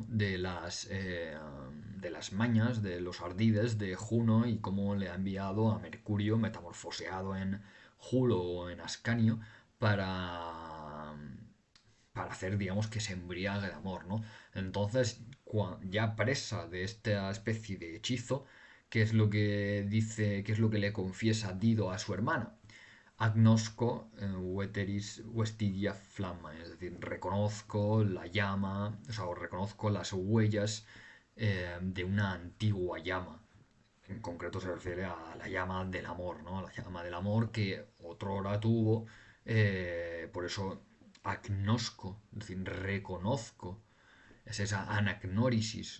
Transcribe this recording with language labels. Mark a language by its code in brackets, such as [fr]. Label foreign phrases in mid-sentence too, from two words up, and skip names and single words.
[es] de las mañas, de los ardides de Juno y cómo le ha enviado a Mercurio metamorfoseado en Julo o en Ascanio para, para hacer, digamos, que se embriague de amor, ¿no? Entonces, ya presa de esta especie de hechizo, ¿qué es lo que dice, qué es lo que le confiesa Dido a su hermana? [la] Agnosco veteris vestigia flamma, [es] es decir, reconozco la llama, o sea, o reconozco las huellas de una antigua llama. En concreto se refiere a la llama del amor, ¿no? La llama del amor que otrora tuvo, por eso agnosco, es decir, reconozco, es esa anagnórisis.